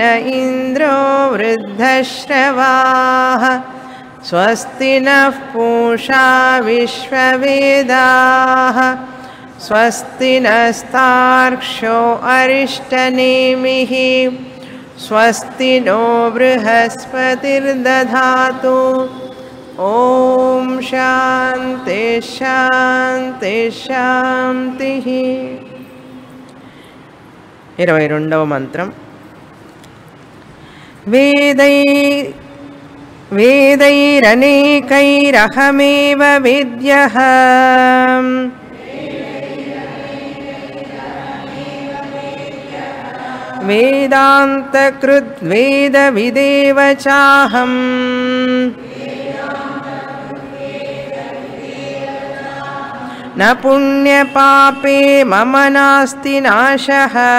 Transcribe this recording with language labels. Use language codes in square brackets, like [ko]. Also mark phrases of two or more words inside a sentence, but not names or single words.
[sa] इन्द्रो वृद्धश्रवाः स्वस्ति नः पूषा विश्ववेदाः स्वस्ति नस्तार्क्ष्यो अरिष्टनेमिः स्वस्ति नो बृहस्पतिर्दधातु ओम शांति शांति शांति [te] 22వ మంత్రం [sa] వేदैरनेकैरहमेव वेद्यः वेदान्तकृद्वेदविदेव चाहम् न पुण्यपापे मम नास्ति नाशः